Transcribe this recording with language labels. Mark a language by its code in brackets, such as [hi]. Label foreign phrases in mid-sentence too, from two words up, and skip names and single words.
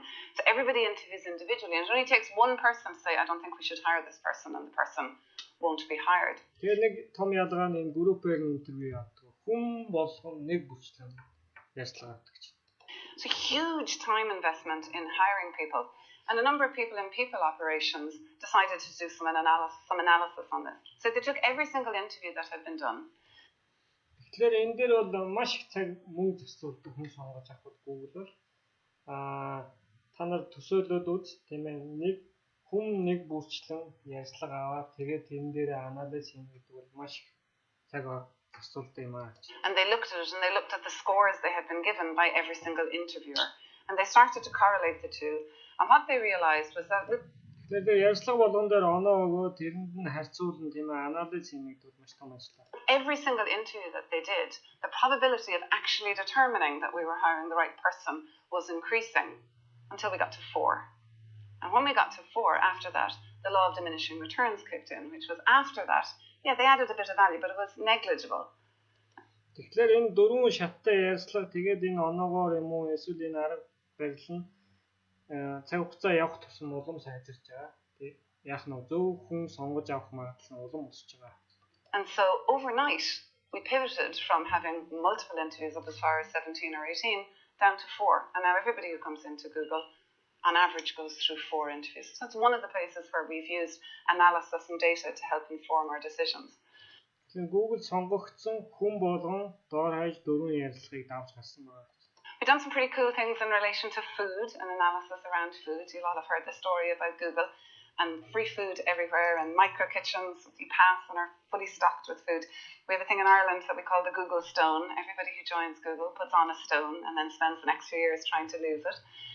[en] So everybody interviews individually and it only takes one person to say I don't think we should hire this person and the person won't be hired. [mn] Тэгээ нэг том ялгаа нь энэ группээр интервью авдаг. Хүн болгон нэг бүчлэн ярьцлага авдаг гэж. [en] So huge time investment in hiring people. And a number of people in people operations decided to do some analysis on this. So they took every single interview that had been done. [mn] Тэгэхээр энэ дээр бол маш их цаг мөнгө зарцуулдаг хүн сонгож авах Google-оор та нар төсөөлөд үз тийм ээ нэг хүн нэг бүрчлэн ярьцлага аваад тэгээд энэ дээр анализ хийх гэдэг бол маш их цаг зарцуулдаг юм аа. [en] And they looked at it and they looked at the scores they had been given by every single interviewer and they started to correlate the two. And what they realized was that [mn] тэгээд ярьцлага болгон дээр оноо өгөө тэрэнд нь харьцуулан тийм ээ анализ хийх гэдэг бол маш том ажил. [en] Every single interview that they did, the probability of actually determining that we were hiring the right person was increasing until we got to 4. And when we got to 4, after that, the law of diminishing returns kicked in, which was after that, yeah, they added a bit of value, but it was negligible. [mn] Тэгэхээр энэ дөрвөн шаттай ярьцлага тэгээд энэ оноогоор юм уу эсвэл энэ арга барил нь цаг хугацаа явах тусам улам сайжирч байгаа. Тэгээд яах нь зөв хүн сонгож авах магадлал нь улам өсөж байгаа. [en] And so overnight we pivoted from having multiple interviews up as far as 17 or 18 down to 4. And now everybody who comes into Google on average goes through 4 interviews. So it's one of the places where we've used analysis and data to help inform our decisions. [mn] Тэгэхээр Google сонгогдсон хүн болгон доор хаяж дөрвөн ярилцлагыг давж гарсан байна. [en] We've done some pretty cool things in relation to food and analysis around food. You'll all have heard the story about Google and free food everywhere and micro kitchens you pass and are fully stocked with food. We have a thing in Ireland that we call the Google Stone. Everybody who joins Google puts on a stone and then spends the next few years trying to lose it.